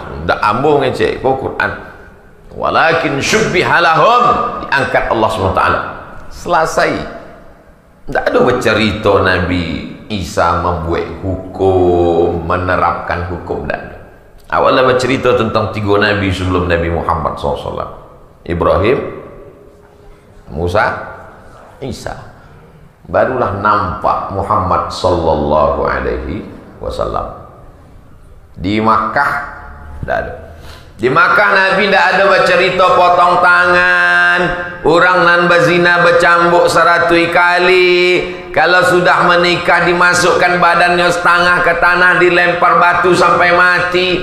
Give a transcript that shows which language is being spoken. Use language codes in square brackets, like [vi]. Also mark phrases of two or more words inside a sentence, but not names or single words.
[id] Tidak ambo ngecek, kau Quran. [ar] Walakin syubbiha lahum, [id] diangkat Allah SWT. Selesai. Tidak ada bercerita Nabi Isa membuat hukum, menerapkan hukum. Dan awalnya bercerita tentang 3 Nabi sebelum Nabi Muhammad SAW. Ibrahim, Musa, Isa. Barulah nampak Muhammad [ar] Sallallahu Alaihi Wasallam. [id] Di Makkah tidak ada. Di Makkah Nabi tidak ada bercerita potong tangan, orang nan berzina bercambuk 100 kali, kalau sudah menikah dimasukkan badannya setengah ke tanah, dilempar batu sampai mati.